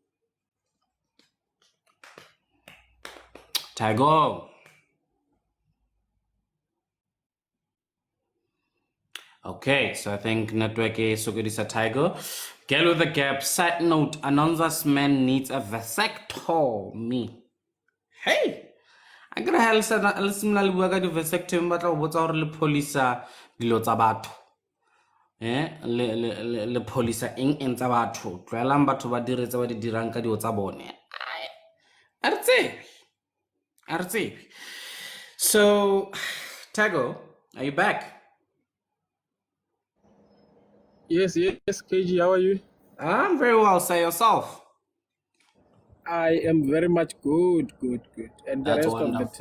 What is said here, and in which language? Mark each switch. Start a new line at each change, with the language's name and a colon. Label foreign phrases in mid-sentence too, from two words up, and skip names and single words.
English: Tago. Okay, so I think network is so good as a tiger. Girl with the gap. Side note, Anonza's man needs a vasectomy. Hey!
Tswana: a kry ha le simolola le bua ka di-vasectomy ba tla go botsa gore le pholisa dilo tsa batho le pholisa eng tsa batho tloelang batho ba diretse ba di dirang ka dio tsa bone a re tsebe.
English: So Tago, are you back? Yes, KG, how are you? I'm very well, say yourself. I am very much good. And the That's rest of the wonderful.